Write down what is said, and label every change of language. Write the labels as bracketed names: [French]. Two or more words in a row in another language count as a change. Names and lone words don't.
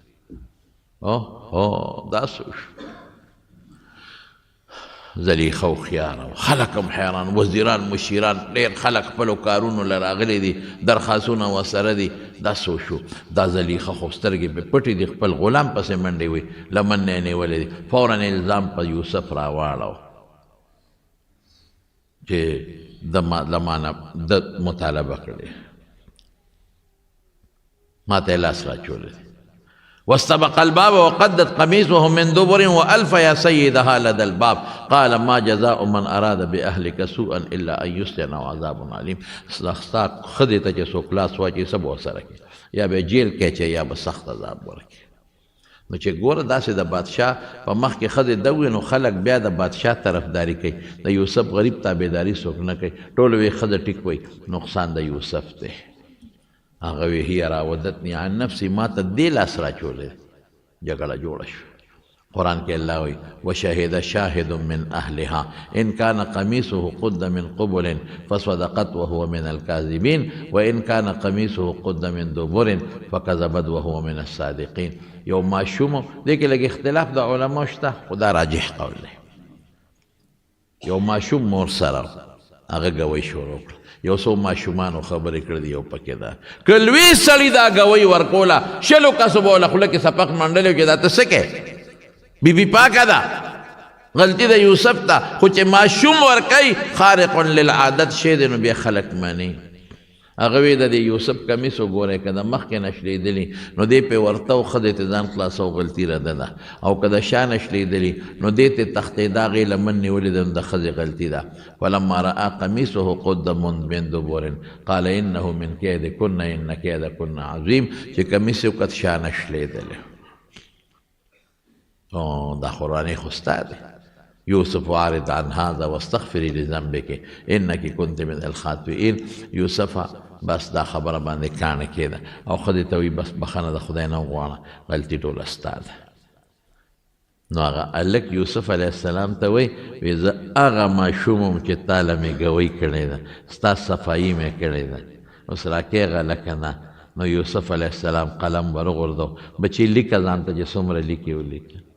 [Pashto] دا څه شو زلیخا هوښیاره وه خلک هم حیران وزیران مشیران ډېر خلک خپلو کارونو له راغلي دي درخواستونه ورسره دي دا څه شو دا زلیخا خو سترګې پې پټې دي خپل غلام پسې منډې وي لمن نه یې نیولې دي فورا الزام په یوسف راواړو چې لمانه د مطالبه کړې ما ته یې لاس راچولی دی [Arabic] واستبق الباب وقدت قميصه من دبر وألف يا سيدها لدى الباب قال ما جزاء من أراد بأهلك سوءا إلا أن يسجن وعذاب عليم [Pashto] ستا خدي ته چې څوک لاس واچي څه به ورسره کړي یا به جیل کې اچوي یا به سخت عذاب ورکړي نو چې ګوره داسې د بادشاه په مخ کې ښځې دوي نو خلک بیا د بادشاه طرفداري کوي د یوسف غریب تابعداري څوک نه کوي ټول وی ښځه ټیک وی نقصان د یوسف دی هغه وی [Arabic] هي راودتني عن نفسي [Pashto] ما ته دې لاس راچولی جګړه جوړه شوه قرآن کې الله وی [Arabic] وشهد شاهد من أهلها إن كان قميصه قد من قبل فصدقت وهو من الكاذبين وإن كان قميصه قد من دبر فكذبت وهو من [Pashto] الصادقين یو ماشوم دې کې لږ اختلاف د علماء شته خو دا راجح قول دی یو ماشوم مور سره هغه ګوی شروع کړه یو څو ماشومانو خبرې کړې دي یو پکې ده که لوی سړي دا ګوی ورکوله شلو کسو به وله خوله کې سپق منډلی چې دا ته څه کوې بیبي پاکه ده غلطي د یوسف ته خو چې ماشوم ورکوي [Arabic] خارق للعادت [Pashto] شی دی نو بیا خلک مني هغه وی د یوسف کمیس وګورئ که د مخکې نشلیدلي نو دې پې ورته و ښځې ته ځان خلاصو غلطي رده ده او که د شا نشلیدلي نو دې ته تختې د هغې لمن نیولې ده نو د ښځې غلطي ده [Arabic] فلما رأى قمیصه قد من دبر قال انه من کیدکن ان کیدکن عظیم [Pashto] چې کمیس یې وکت شا نشلیدلی دا قرآني خو ستا دی [Arabic] يوسف عارض عن هذا واستغفري لذنبك انك كنت من الخاطئين يوسف [Pashto] بس دا خبره باندې کانه کېده او خدای ته وی بس بخنه د خدای نه وغواړه غلطي ټوله ستا ده نو هغه هلک یوسف علیه السلام ته وی زه هغه ماشوم یم چې تا له مې ګوۍ کړې ده ستا صفایي مې کړې ده اوس راکېږه لکه نه نو یوسف علیه السلام قلم ورغورځو بچې لیکه ځان ته چې څومره لیکې ولیکه